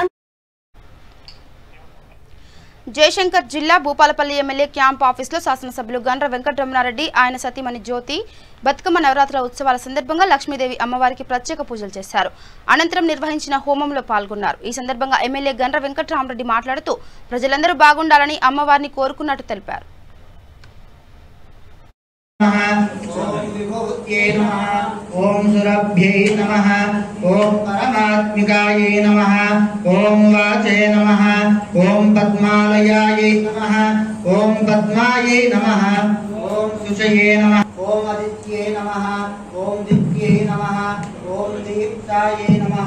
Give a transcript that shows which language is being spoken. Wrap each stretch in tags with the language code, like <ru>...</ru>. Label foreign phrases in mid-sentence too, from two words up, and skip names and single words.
<te>జయశంకర్ జిల్లా భూపాలపల్లి ఎమ్మెల్యే క్యాంప్ ఆఫీసులో శాసనసభ్యులు గండ్ర వెంకటరమణారెడ్డి, ఆయన సతీమణి జ్యోతి బతుకమ్మ నవరాత్రుల ఉత్సవాల సందర్భంగా లక్ష్మీదేవి అమ్మవారికి ప్రత్యేక పూజలు చేశారు. అనంతరం నిర్వహించిన హోమంలో పాల్గొన్నారు. ఈ సందర్భంగా ఎమ్మెల్యే గండ్ర వెంకటరామరెడ్డి మాట్లాడుతూ ప్రజలందరూ బాగుండాలని అమ్మవారిని కోరుకున్నట్టు తెలిపారు.</te> <sa>ओम सुरभ्यै नमः, ओम परमात्मिकायै नमः, ओम वाचे नमः, ओम पद्मालयायै नमः, ओम पद्मायै नमः, ओम सुचये नमः, ओम आदित्ये नमः, ओम दिव्ये नमः, ओम दीप्तायै नमः।</sa>